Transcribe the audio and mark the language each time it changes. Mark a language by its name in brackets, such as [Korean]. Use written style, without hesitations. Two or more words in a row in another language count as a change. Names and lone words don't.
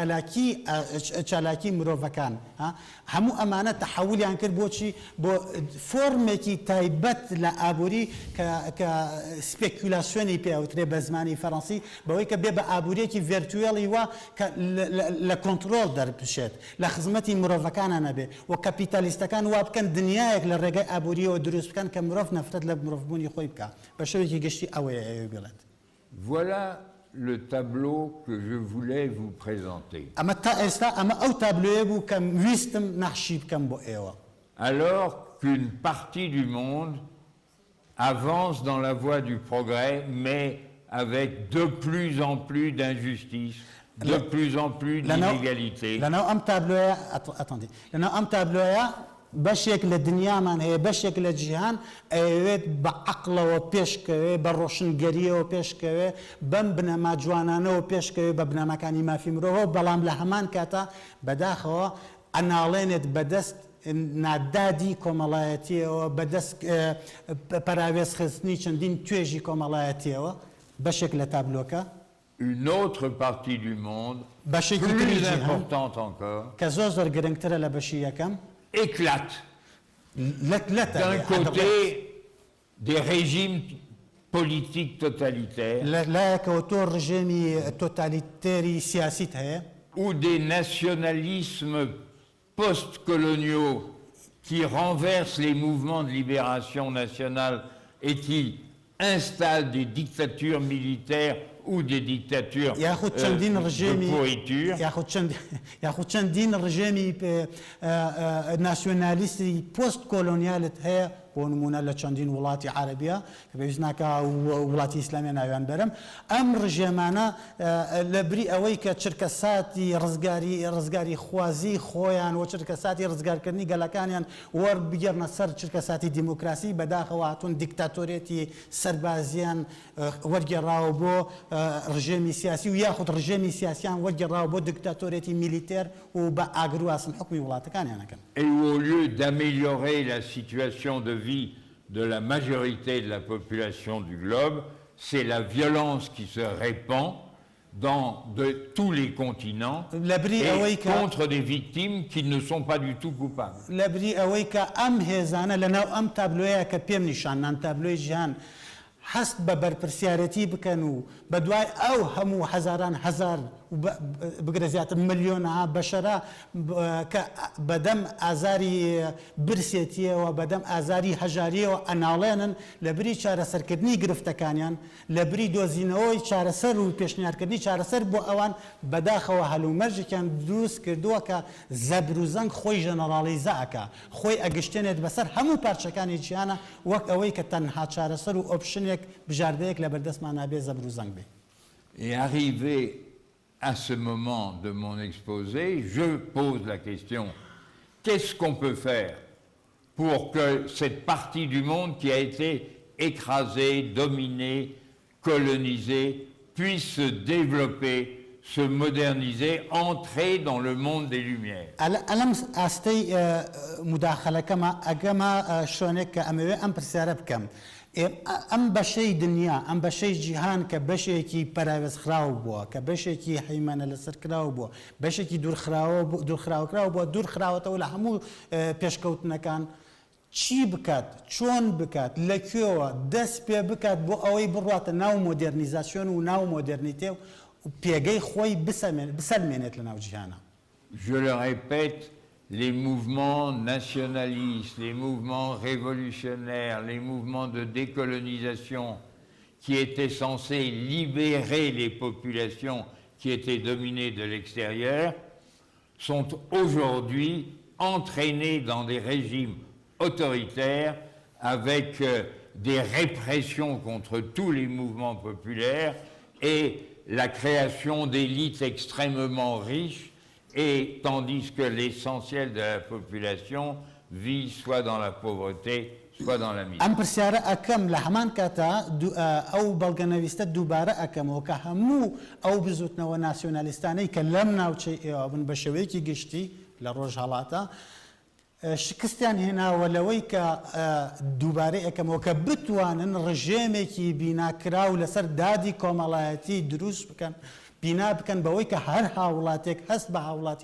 [Central Kurdish] چالاکی مرۆڤەکان هەموو ئەمانە تەحولیان کرد بۆچی بۆ فۆرمێکی تایبەت لە ئابووری کە سپێکولاسیۆنی پێوترێ بە زمانی فەڕەنسی بەوەی کە بێ بە ئابووریەکی ڤێرتوێڵی وە کە لە کۆنتڕۆڵ دەربشێت لە خزمەتی مرۆڤەکانە نەبێ و کەپیتالیستەکان وا بکەن دنیایەک لە ڕێگەی ئابووریەوە دروست بکەن کە مرۆڤ نەفرەت لە مرۆڤبوونی خۆی بکە بە شێوەیەکی گشتی ئەوەیە ئێوە بڵێت. [French] Voilà le tableau que je voulais vous présenter. [Central Kurdish] ئەمە تا ئێستا ئەمە ئەو تابلۆیە بوو کە ویستم نەخشی بکەم بۆ ئێوە. [French] Alors qu'une partie du monde avance dans la voie du progrès, mais avec de plus en plus d'injustice, de plus en plus d'inégalité. [Central Kurdish] لەناو ئەم تابلۆیە لەناو ئەم تابلۆیە بەشێک لە دنیامان هەیە بەشێک لە جیهان ئەوێت بە عەقڵەوە پێشکەوێ بە ڕۆشنگەریەوە پێشکەوێ بەم بنەما جوانانەوە پێشکەوێ بە بنەماکانی مافی مرۆڤ بەڵام لە هەمان کاتە بەداخەوە ئەناڵێنێت بەدەست نادادی کۆمەڵایەتیەوە بەدەست پەراوێزخستنی چەندین توێژی کۆمەڵایەتیەوە بەشێک لە تابلۆکە [French] une autre partie du monde, [Central Kurdish] بەشێکی [French] plus [Central Kurdish] تری جیهان [French] importante encore, [Central Kurdish] کە زۆر گرنگترە لە بەشی یەکەم [French] éclate. D'un côté, des régimes politiques totalitaires [Central Kurdish] لایەکەوە تۆ ڕژێمی تۆتالیتێری سیاسیت هەیە [French] ou des nationalismes post-coloniaux qui renversent les mouvements de libération nationale et qui installent des dictatures militaires ou des dictatures [Central Kurdish] یاخود چەندین [French] de [Central Kurdish] ڕژێمی [French] pourriture. [Central Kurdish] یاخود چەندین ڕژێمی ناسیۆنالیستی پۆست کۆلۆنیالت هەیە بۆ نمونە لە چەندین وڵاتی عەرەبیە کە پێویست ناکە وڵاتی ئیسلامی ناویان بەرم ئەم ڕژێمانە لەبری ئەوەی کە چرکەساتی ڕزگاری خوازی خۆیان و چرکەساتی ڕزگارکردنی گەلەکانیان وەربگەڕنە سەر چرکەساتی دیموکراسی بەداخەوە هاتوون دیکتاتۆرێتی سەربازیان وەرگێڕاوە بۆ ڕژێمی سیاسی و یاخود ڕژێمی سیاسیان وەرگێڕاوە بۆ دیکتاتۆرێتی میلیتێر و بە ئاگرواسم حکمی وڵاتەکانیانەکەن [French] Et où, au lieu d'améliorer la situation de vie de la majorité de la population du globe, c'est la violence qui se répand dans tous les continents et contre des victimes qui ne sont pas du tout coupables. [Central Kurdish] لەبری ئەوەی کە ئەم هێزانە لەناو ئەم تابلۆیە کە پێم نیشانان تابلۆی ژیان هەست بە بەرپرسیارەتی بکەن و بە دوای ئەو هەموو هەزاران هەزار بگرە زیاتر ملیۆنها بەشەرە کە بەدەم ئازاری برسێتیەوە بەدەم ئازاری هەژاریەوە ئەناڵێنن لەبری چارەسەرکردنی گرفتەکانیان لەبری دۆزینەوەی چارەسەر و پێشنیارکردنی چارەسەر بۆ ئەوان بەداخەوە هەلومەرجێکیان دروست کردووە کە زەبر و زەنگ خۆی ژەنەڕاڵیزەکە خۆی ئەگەشتێنێت بەسەر هەموو پارچەکانی جیهانە وەک ئەوەی کە تەنها چارەسەر و ئۆپشنێک بژاردەیەک لە بەردەستمان نابێ زەبر و زەنگ بێ. [French] Et arrivé à ce moment de mon exposé, je pose la question, qu'est-ce qu'on peut faire pour que cette partie du monde qui a été écrasée, dominée, colonisée, puisse se développer, se moderniser, entrer dans le monde des Lumières. [Central Kurdish] ئەلەم ئاستەی مداخەلەکەمە ئەگەمە شوێنێک کە ئەمەوێ ئەم پرسیارە بکەم ئەم بەشەی دنیا ئەم بەشەی جیهان کە بەشێکی پەراوێزخراو بووە کە بەشێکی حیمانە لەسەرکراو بووە بەشێکی دوورخراوکراوە بووە دوورخراوەتەوە لە هەموو پێشکەوتنەکان چی بکات چۆن بکات لەکوێوە دەست پێ بکات بۆ ئەوەی بڕاتە ناو مۆدێرنیزاسیۆن و ناو مۆدێرنیتێ و پێگەی خۆی بسەلمێنێت لە ناو جیهانە. [French] Je le répète, les mouvements nationalistes, les mouvements révolutionnaires, les mouvements de décolonisation qui étaient censés libérer les populations qui étaient dominées de l'extérieur sont aujourd'hui entraînés dans des régimes autoritaires avec des répressions contre tous les mouvements populaires et la création d'élites extrêmement riches, et tandis que l'essentiel de la population vit soit dans la pauvreté, soit dans la misère. [Central Kurdish] ئەم پرسیارە ئەکەم لە هەمان کاتە ئەو بەڵگەنەویستە دووبارە ئەکەمەوە کە هەموو ئەو بزوتنەوە ناسیۆنالیستانەی کە لەم ناوچەی ئێوە بن بە شێوەیەکی گشتی لە ڕۆژهەڵاتە شکستیان هێناوە لەوەی کە دووبارەی ئەەکەمەوە کە بتوانن ڕژێمێکی بیناکراو لەسەر دادی کۆمەڵایەتی دروست بکەن بینا بکەن بەوەی کە هەر هاوڵاتێک هەست بە هاوڵاتی